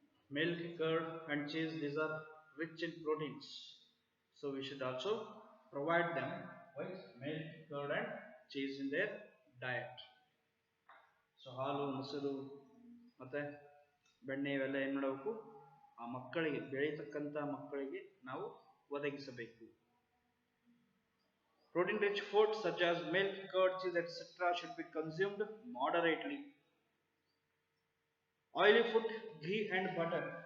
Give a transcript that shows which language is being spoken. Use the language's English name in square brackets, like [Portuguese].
[English] Milk, curd and cheese, these are rich in proteins, so we should also provide them with milk, curd and cheese in their diet. [Kannada] So ಹಾಲು, ಮೊಸರು ಮತ್ತೆ ಬೆಣ್ಣೆ ಇವೆಲ್ಲ ಏನು ಮಾಡಬೇಕು, ಆ ಮಕ್ಕಳಿಗೆ, ಬೆಳೀತಕ್ಕಂಥ ಮಕ್ಕಳಿಗೆ ನಾವು ಒದಗಿಸಬೇಕು. [English] Protein rich foods such as milk, curd, cheese etc should be consumed moderately. Oily food, ghee and butter.